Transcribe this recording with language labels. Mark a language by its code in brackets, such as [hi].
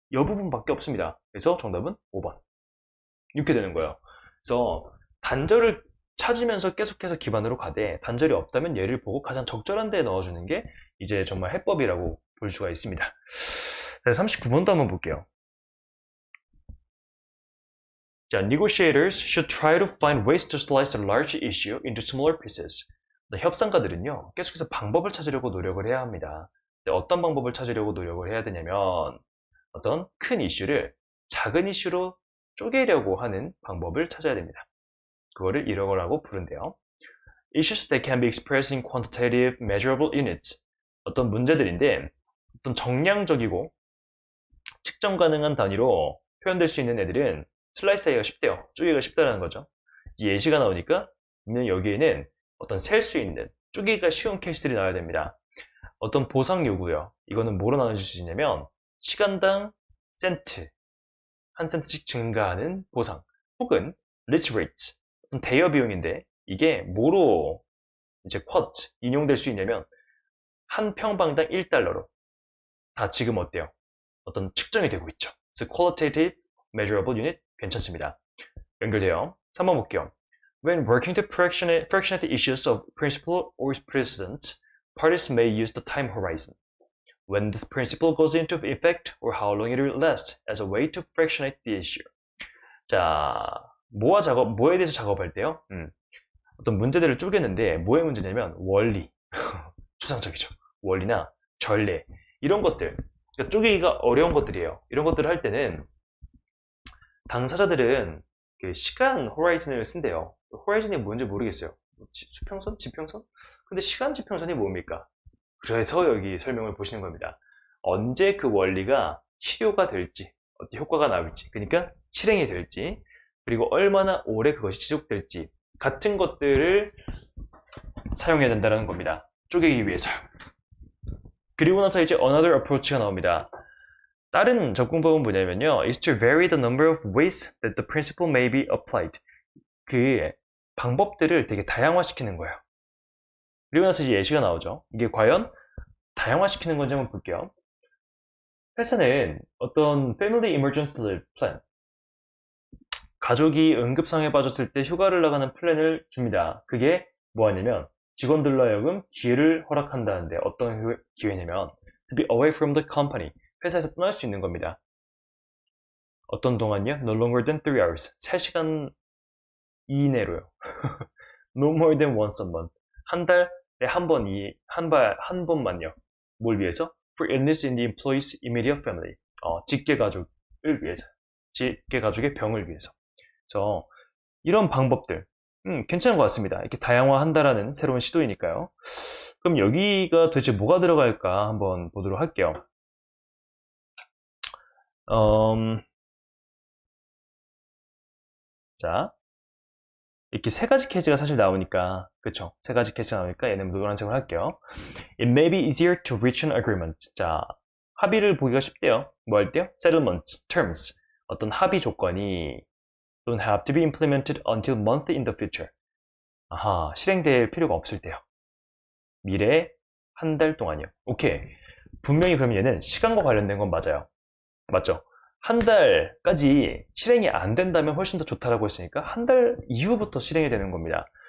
[ko] 이 부분밖에 없습니다. 그래서 정답은 5번. 이렇게 되는 거예요. 그래서 단절을 찾으면서 계속해서 기반으로 가되 단절이 없다면 얘를 보고 가장 적절한 데에 넣어주는 게 이제 정말 해법이라고 볼 수가 있습니다. 자, 39번도 한번 볼게요. [en] 자, negotiators should try to find ways to slice a large issue into smaller pieces. [ko] 협상가들은요, 계속해서 방법을 찾으려고 노력을 해야 합니다. 어떤 방법을 찾으려고 노력을 해야 되냐면 어떤 큰 이슈를 작은 이슈로 쪼개려고 하는 방법을 찾아야 됩니다. 그거를 이러라고 부른대요. [en] Issues that can be expressed in quantitative, measurable units. [ko] 어떤 문제들인데 어떤 정량적이고 측정 가능한 단위로 표현될 수 있는 애들은 슬라이스하기가 쉽대요. 쪼개기가 쉽다는 거죠. 예시가 나오니까 여기에는 어떤 셀 수 있는 쪼개기가 쉬운 케이스들이 나와야 됩니다. 어떤 보상 요구요. 이거는 뭐로 나눠질 수 있냐면 시간당 센트, 한 센트씩 증가하는 보상 혹은 lease rate, 어떤 대여 비용인데 이게 뭐로 이제 quote, 인용될 수 있냐면 한 평방당 1달러로 다 지금 어때요? 어떤 측정이 되고 있죠. 그래서 [en] qualitative, measurable unit [ko] 괜찮습니다. 연결돼요. 3번 볼게요. [en] When working to fractionate the issues of principle or precedent, parties may use the time horizon. When this principle goes into effect or how long it will last as a way to fractionate the issue. [ko] 자, 뭐에 대해서 작업할 때요? 어떤 문제들을 쪼개는데 뭐의 문제냐면 원리, 추상적이죠. 원리나 전례 이런 것들, 그러니까 쪼개기가 어려운 것들이에요. 이런 것들을 할 때는 당사자들은 그 시간 호라이즌을 쓴대요. 호라이즌이 뭔지 모르겠어요. 수평선? 지평선? 근데 시간 지평선이 뭡니까? 그래서 여기 설명을 보시는 겁니다. 언제 그 원리가 실효가 될지, 어떤 효과가 나올지, 그러니까 실행이 될지, 그리고 얼마나 오래 그것이 지속될지 같은 것들을 사용해야 된다는 겁니다. 쪼개기 위해서요. 그리고 나서 이제 [en] another approach가 [ko] 나옵니다. 다른 접근법은 뭐냐면요. [en] is to vary the number of ways that the principle may be applied. [ko] 그 방법들을 되게 다양화시키는 거예요. 그리고 나서 이제 예시가 나오죠. 이게 과연 다양화시키는 건지 한번 볼게요. 회사는 어떤 Family Emergency Leave Plan, 가족이 응급상황에 빠졌을 때 휴가를 나가는 플랜을 줍니다. 그게 뭐하냐면 직원들로 하여금 기회를 허락한다는데 어떤 기회냐면 [en] to be away from the company. [ko] 회사에서 떠날 수 있는 겁니다. 어떤 동안요? [en] No longer than 3 hours. [ko] 3시간 이내로요. [en] No more than once a month. [ko] 한 달에 한 번만요. 뭘 위해서? [en] For illness in the employee's immediate family. [ko] 직계 가족을 위해서. 직계 가족의 병을 위해서. 그래서 이런 방법들 괜찮은 것 같습니다. 이렇게 다양화한다라는 새로운 시도이니까요. 그럼 여기가 도대체 뭐가 들어갈까 한번 보도록 할게요. 자, 이렇게 세 가지 케이스가 사실 나오니까, 그쵸? 세 가지 케이스가 나오니까 얘는 노란색으로 할게요. [en] It may be easier to reach an agreement. [ko] 자, 합의를 보기가 쉽대요. 뭐 할 때요? [en] Settlement terms. [ko] 어떤 합의 조건이 [en] don't have to be implemented until month in the future. [ko] 아하, 실행될 필요가 없을 때요. 미래에 한 달 동안이요. 오케이. 분명히 그럼 얘는 시간과 관련된 건 맞아요. 맞죠? 한 달까지 실행이 안 된다면 훨씬 더 좋다라고 했으니까 한 달 이후부터 실행이 되는 겁니다.